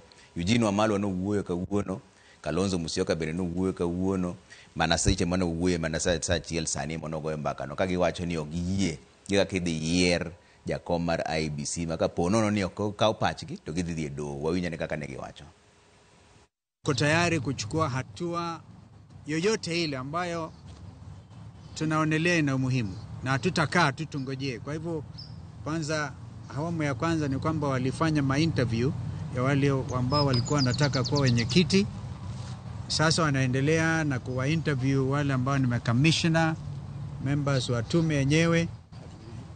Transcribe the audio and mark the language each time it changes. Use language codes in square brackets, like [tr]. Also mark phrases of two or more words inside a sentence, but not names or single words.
[luo] Eugene Wamalwa no wuoyo kawuono. Kalonzo Musyoka bende no wuoyo kawuono. Mana seche mano wuoyo mana sa achiel sani mono goyo mbaka no ka giwacho ni ok giyie kaka idhi yier jakom mar IEBC maka po nono ni ok okaw pachgi to gidhi dhi e doho. Wawinjo ni kaka ne giwacho. [sw] Ko tayari kuchukua hatua yoyote ile ambayo tunaonelea ina umuhimu na hatutakaa tutungojee. Kwa hivyo kwanza awamu ya kwanza ni kwamba walifanya ma-interview ya wale ambao walikuwa wanataka kuwa wenyekiti. Sasa wanaendelea na kuwa interview wale ambao ni [en] commissioner, members [sw] wa tume yenyewe.